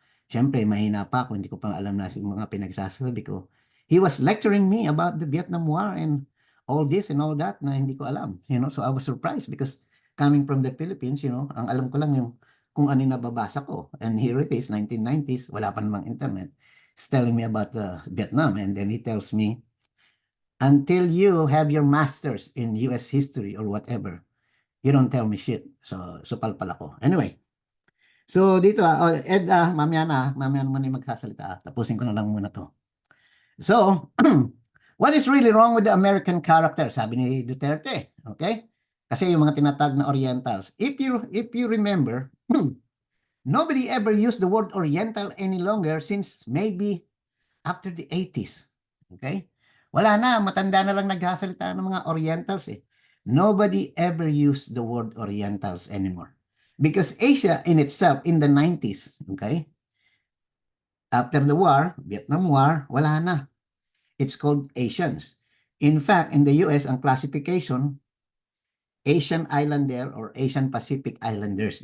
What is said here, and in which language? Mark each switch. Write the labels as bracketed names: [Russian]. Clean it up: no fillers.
[Filipino] Siyempre, mahina pa ako, hindi ko pa alam na yung mga pinagsasabi ko. [English] He was lecturing me about the Vietnam War and all this and all that [Filipino] na hindi ko alam. [English] You know, so I was surprised because coming from the Philippines, you know, [Filipino] ang alam ko lang yung kung ano yung nababasa ko. [English] And here it is, 1990s, [Filipino] wala pa namang internet. [English] He's telling me about Vietnam, and then he tells me, until you have your masters in US history or whatever, you don't tell me shit. [Filipino] So palpal ako. Anyway, so dito, Ed, mamaya naman yung magsasalita. Tapusin ko na lang muna to. [English] So, what is really wrong with the American character? [Filipino] Sabi ni Duterte, okay? Kasi yung mga tinatag na Orientals. [English] If you remember, nobody ever used the word Oriental any longer since maybe after the 80s. Okay? [Filipino] Wala na, matanda na lang nagsasalita ng mga Orientals eh. [English] Nobody ever used the word Orientals anymore. Because Asia in itself in the 90s, okay? After the war, Vietnam War, [Filipino] wala na. [English] It's called Asians. In fact, in the US, ang classification, Asian Islander or Asian Pacific Islanders.